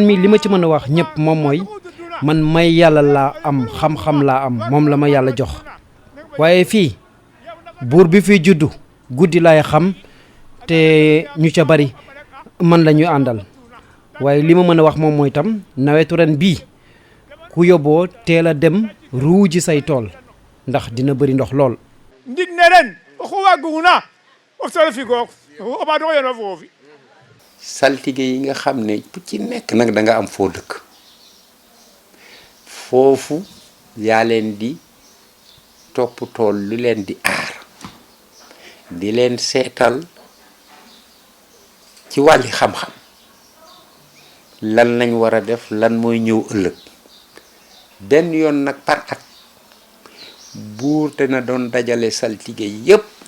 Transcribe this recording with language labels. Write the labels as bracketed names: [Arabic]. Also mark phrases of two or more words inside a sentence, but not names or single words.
[Wolof] mi li ma ci mën a wax ñëpp moom mooy man may yàlla laa am xam-xam laa am moom la ma yàlla jox waaye fii buur bi fi juddu guddi laay xam te ñu ca bari man la ñuy àndal waaye li ma mën a wax moom mooy tam nawetu ren bii ku yóbboo teel a dem ruuji say tool ndax dina bëri ndox lool. [Serer] ndig ne ren oxu waaguna o solo fi goog o ɓaado yono foofi [Wolof] saltige yi nga xam ne ku ci nekk nag da nga am foo dëkk foofu yaa leen di topp tool lu leen di aar di leen seetal ci wàlli xam-xam lan lañ war a def lan mooy ñëw ëllëg benn yoon nag par at buur dana doon dajale saltige yépp